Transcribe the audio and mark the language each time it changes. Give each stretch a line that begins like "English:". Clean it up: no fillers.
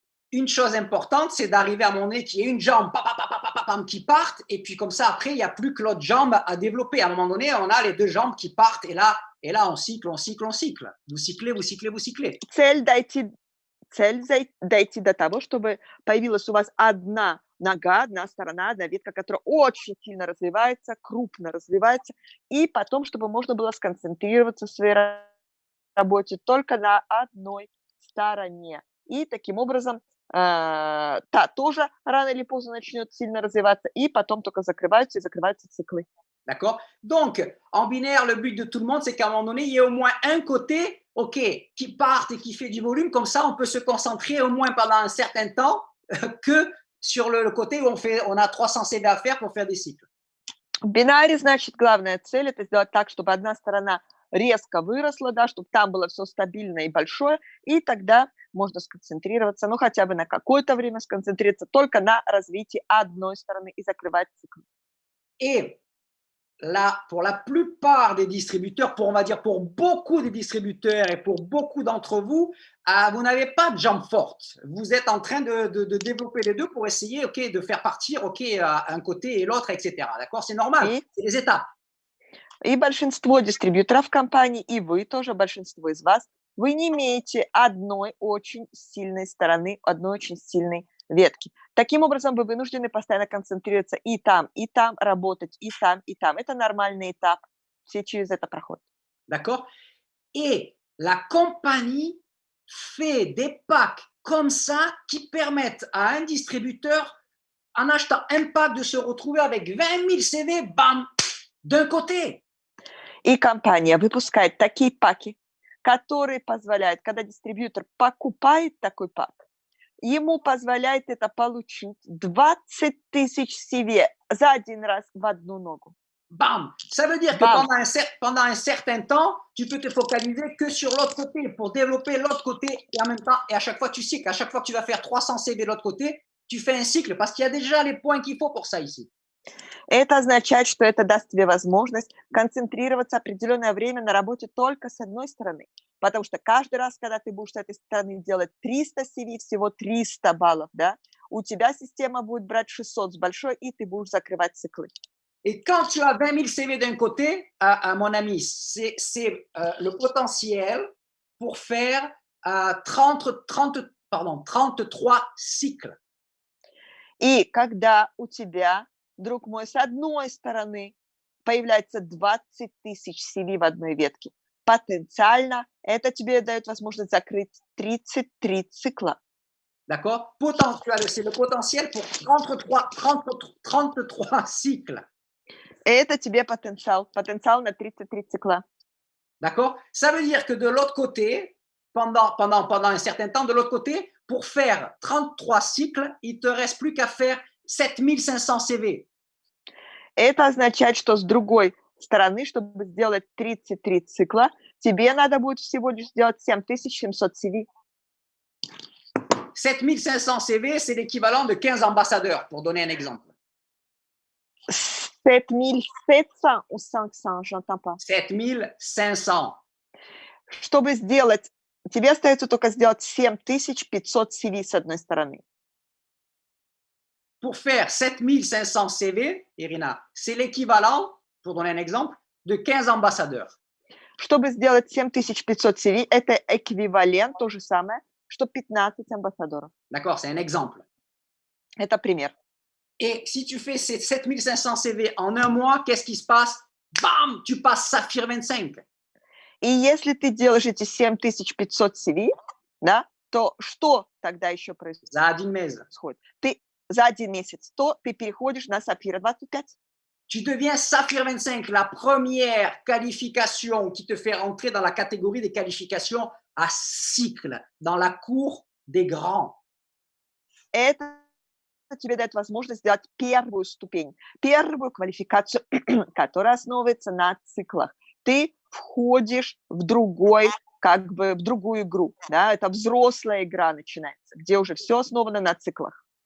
French: Une chose importante, c'est d'arriver à un moment donné qu'il y ait une jambe qui parte, et puis comme ça, après, il n'y a plus que l'autre jambe à développer. À un moment donné, on a les 2 jambes qui partent, et là on cycle. Vous cyclez.
Russian: Цель дойти до того, чтобы появилась у вас одна нога, одна сторона, одна ветка, которая очень сильно развивается, крупно развивается, и потом, чтобы можно было сконцентрироваться в своей работе только на одной стороне. И таким образом та тоже рано или поздно начнет сильно развиваться, и потом только закрываются циклы.
French: D'accord? Donc, en binaire, le but de tout le monde, c'est qu'à un moment donné, il y ait au moins un côté, OK, qui parte et qui fait du volume. Comme ça, on peut se concentrer au moins pendant un certain temps que sur le côté où on a 300 CV à faire pour faire des cycles.
Russian: В бинаре, значит, главная цель – это сделать так, чтобы одна сторона резко выросла, да, чтобы там было все стабильно и большое, и тогда можно сконцентрироваться, ну, хотя бы на какое-то время сконцентрироваться только на развитии одной стороны и закрывать цикл.
French: Et là, pour la plupart des distributeurs, on va dire pour beaucoup de distributeurs et pour beaucoup d'entre vous, vous n'avez pas de jambes fortes. Vous êtes en train de développer les deux pour essayer, ok, de faire partir, ok, un côté et l'autre, etc. D'accord? C'est normal,
Russian: И,
French: c'est des étapes.
Russian: и большинство дистрибьюторов компаний, и вы тоже, большинство из вас, вы не имеете одной очень сильной стороны, одной очень сильной ветки. Таким образом, вы вынуждены постоянно концентрироваться и там, работать и там, и там. Это нормальный этап. Все через это проходят.
French: D'accord? Et la compagnie fait des packs comme ça qui permettent à un distributeur, en achetant un pack, de se retrouver avec 20 000 CV, bam, d'un côté.
Russian: И компания выпускает такие паки, которые позволяют, когда дистрибьютор покупает такой пак, ему позволяет это получить 20 тысяч CV за один раз в одну ногу.
French: Bam! Ça veut dire que pendant un certain temps, tu peux te focaliser que sur l'autre côté pour développer l'autre côté et en même temps, et à chaque fois tu cycles, à chaque fois que tu vas faire 300 CV de l'autre côté, tu fais un cycle parce qu'il y a déjà les points qu'il faut pour ça ici.
Russian: Это означает, что это даст тебе возможность концентрироваться определенное время на работе только с одной стороны. Потому что каждый раз, когда ты будешь с этой стороны делать 300 CV, всего 300 баллов, да, у тебя система будет брать 600 с большой, и ты будешь закрывать циклы.
French: Et quand tu as 20 000 CV d'un côté, mon ami, c'est le potentiel pour faire 33 cycles.
Russian: И когда у тебя, друг мой, с одной стороны появляется 20 тысяч CV в одной ветке, потенциально это тебе дает возможность закрыть 33 цикла.
French: D'accord? C'est le potentiel pour 33 cycles.
Russian: Это тебе потенциал на 33 цикла.
French: D'accord? Ça veut dire que de l'autre côté, pendant un certain temps, de l'autre côté, pour faire 33 cycles, il ne te reste plus qu'à faire 7500 CV.
Russian: Это означает, что с другой стороны, чтобы сделать 33 цикла, тебе надо будет всего лишь сделать 7700 CV.
French: 7500 CV, c'est l'équivalent de 15 ambassadeurs, pour donner un exemple. 7700 ou 500, j'entends pas. 7500.
Russian: Чтобы сделать, тебе остается только сделать 7500 CV с одной стороны.
French: Pour faire 7500 CV, Irina, c'est l'équivalent, pour donner un exemple, de 15 ambassadeurs.
Russian: Чтобы сделать 7500 CV, это эквивалент, то же самое, что 15 амбассадоров.
French: D'accord, c'est un exemple.
Russian: Это пример.
French: Et si tu fais ces 7500 CV en un mois, qu'est-ce qui se passe? Bam, tu passes Saphir 25.
Russian: И если ты делаешь эти 7500 CV, да, то что тогда еще происходит? За один месяц. Ты за один месяц, то ты переходишь на Сапфира 25.
French: Tu deviens Saphir 25, la première qualification qui te fait rentrer dans la catégorie des qualifications à cycle, dans la cour des grands.
Russian: Это тебе дает возможность сделать первую ступень, первую квалификацию, которая основывается на циклах. Ты входишь в другую игру, да, это взрослая игра начинается, где уже все основано на циклах.